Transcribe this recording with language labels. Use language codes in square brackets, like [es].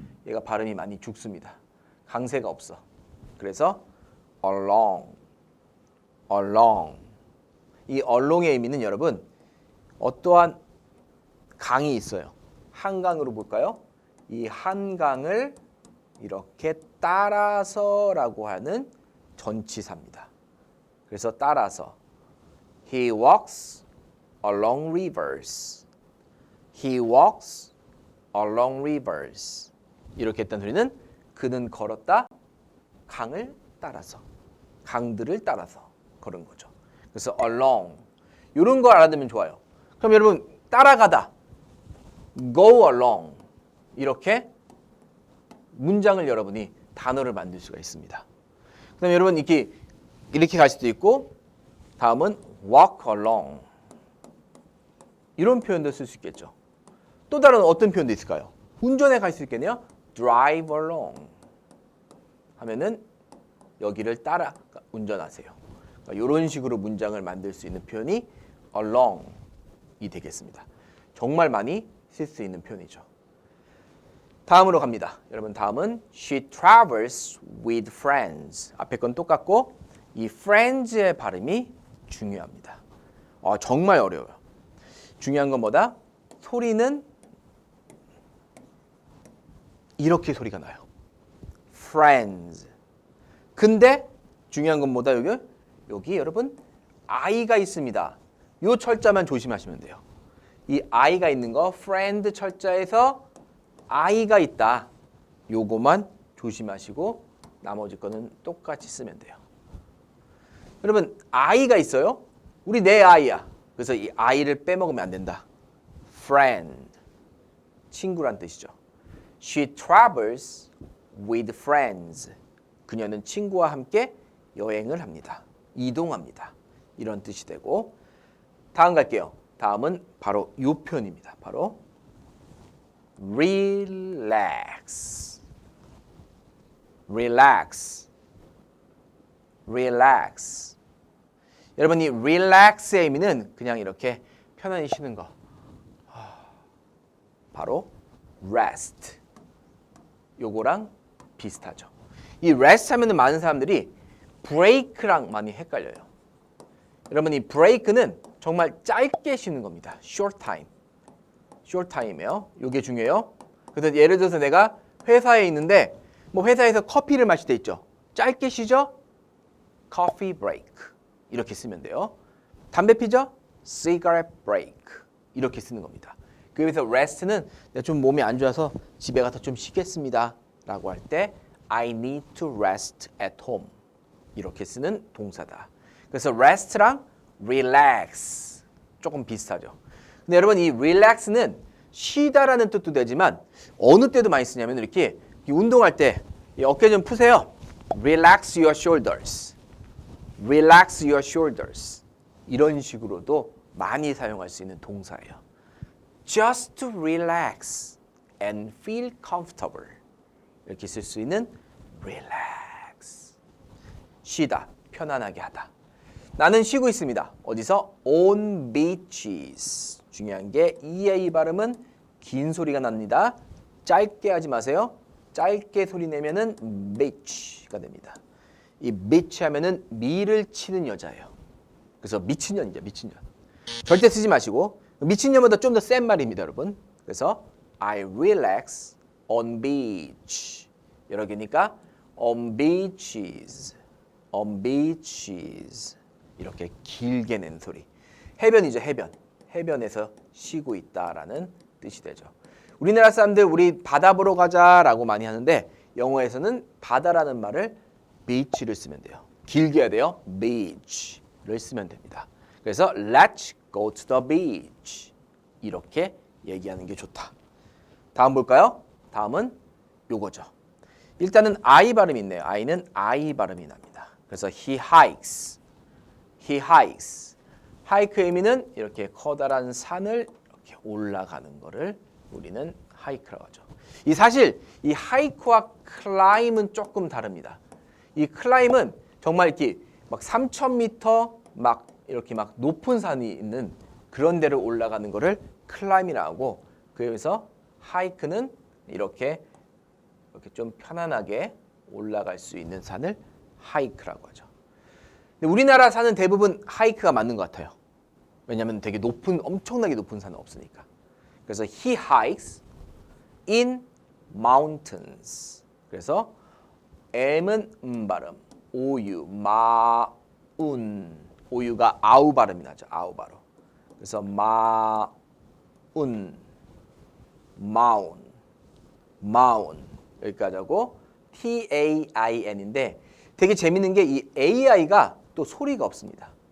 [ko] 얘가 발음이 많이 죽습니다. 강세가 없어. 그래서 along 이 along의 의미는 여러분 어떠한 강이 있어요. 한강으로 볼까요? 이 한강을 이렇게 따라서라고 하는 전치사입니다. 그래서 따라서 [en] He walks along rivers. He walks along rivers. [ko] 이렇게 했던 소리는 그는 걸었다 강을 따라서 강들을 따라서 걸은 거죠. 그래서 along 이런 걸 알아두면 좋아요. 그럼 여러분 따라가다 go along 이렇게 문장을 여러분이 단어를 만들 수가 있습니다. 그다음에 여러분 이렇게 갈 수도 있고 다음은 walk along 이런 표현도 쓸 수 있겠죠. 또 다른 어떤 표현도 있을까요? 운전해 갈 수 있겠네요. drive along 하면은 여기를 따라 운전하세요. 그러니까 이런 식으로 문장을 만들 수 있는 표현이 along이 되겠습니다. 정말 많이 쓸 수 있는 표현이죠. 다음으로 갑니다. 여러분 다음은 [en] she travels with friends. [ko] 앞에 건 똑같고 이 friends의 발음이 중요합니다. 정말 어려워요. 중요한 건 뭐다? 소리는 이렇게 소리가 나요. friends. 근데 중요한 건 뭐다? 여기 여러분 I가 있습니다. 요 철자만 조심하시면 돼요. 이 I가 있는 거 friend 철자에서 I가 있다. 요거만 조심하시고 나머지 거는 똑같이 쓰면 돼요. 여러분 I가 있어요. 우리 내 I야. 그래서 이 I를 빼먹으면 안 된다. friend. 친구란 뜻이죠. [en] She travels with friends. [ko] 그녀는 친구와 함께 여행을 합니다. 이동합니다. 이런 뜻이 되고 다음 갈게요. 다음은 바로 이 표현입니다. 바로 relax. [en] relax. relax. [ko] 여러분 이 relax의 의미는 그냥 이렇게 편안히 쉬는 거. 바로 rest. 요거랑 비슷하죠. 이 rest 하면은 많은 사람들이 break랑 많이 헷갈려요. 여러분 이 break는 정말 짧게 쉬는 겁니다. [en] short time. short time이에요. [ko] 요게 중요해요. 그래서 예를 들어서 내가 회사에 있는데 뭐 회사에서 커피를 마실 때 있죠. 짧게 쉬죠? coffee break. 이렇게 쓰면 돼요. 담배 피죠? cigarette break. 이렇게 쓰는 겁니다. 그래서 rest는 내가 좀 몸이 안 좋아서 집에 가서 좀 쉬겠습니다. 라고 할 때 [en] I need to rest at home. [ko] 이렇게 쓰는 동사다. 그래서 rest랑 relax 조금 비슷하죠. 근데 여러분 이 relax는 쉬다라는 뜻도 되지만 어느 때도 많이 쓰냐면 이렇게 운동할 때 어깨 좀 푸세요. [en] Relax your shoulders. Relax your shoulders. [ko] 이런 식으로도 많이 사용할 수 있는 동사예요. [en] Just to relax and feel comfortable. [ko] 이렇게 쓸 수 있는 relax. 쉬다, 편안하게 하다. 나는 쉬고 있습니다. 어디서? [en] On beaches. [ko] 중요한 게 EA 발음은 긴 소리가 납니다. 짧게 하지 마세요. 짧게 소리 내면은 beach가 됩니다. 이 beach 하면은 미를 치는 여자예요. 그래서 미친년이죠, 미친년. 절대 쓰지 마시고 미친년보다 좀 더 센 말입니다, 여러분. [en] 그래서 I relax on beach. [ko] 여러 개니까 [en] on beaches, on beaches. [ko] 이렇게 길게 낸 소리. 해변이죠, 해변. 해변에서 쉬고 있다라는 뜻이 되죠. 우리나라 사람들 우리 바다 보러 가자라고 많이 하는데 영어에서는 바다라는 말을 beach를 쓰면 돼요. 길게 해야 돼요. beach를 쓰면 됩니다. 그래서 [en] let's go to the beach. [ko] 이렇게 얘기하는 게 좋다. 다음 볼까요? 다음은 요거죠. 일단은 I 발음이 있네요. I는 I 발음이 납니다. [en] 그래서 he hikes. He hikes. [ko] 하이크의 의미는 이렇게 커다란 산을 이렇게 올라가는 거를 우리는 하이크라고 하죠. 이 사실 이 하이크와 클라임은 조금 다릅니다. 이 클라임은 정말 이렇게 막 3,000m 막 이렇게 막 높은 산이 있는 그런 데를 올라가는 거를 클라임이라고 하고 그래서 하이크는 이렇게 좀 편안하게 올라갈 수 있는 산을 하이크라고 하죠. 근데 우리나라 산은 대부분 하이크가 맞는 것 같아요. 왜냐하면 되게 높은 엄청나게 높은 산은 없으니까. 그래서 [en] he hikes in mountains. [ko] 그래서 M은 발음, 오유, 마운, 오유가 아우 발음이 나죠. 아우 발음. 그래서 마운, 마운, 마운 여기까지 하고 T-A-I-N인데 되게 재밌는 게 이 AI가 또 소리가 없습니다.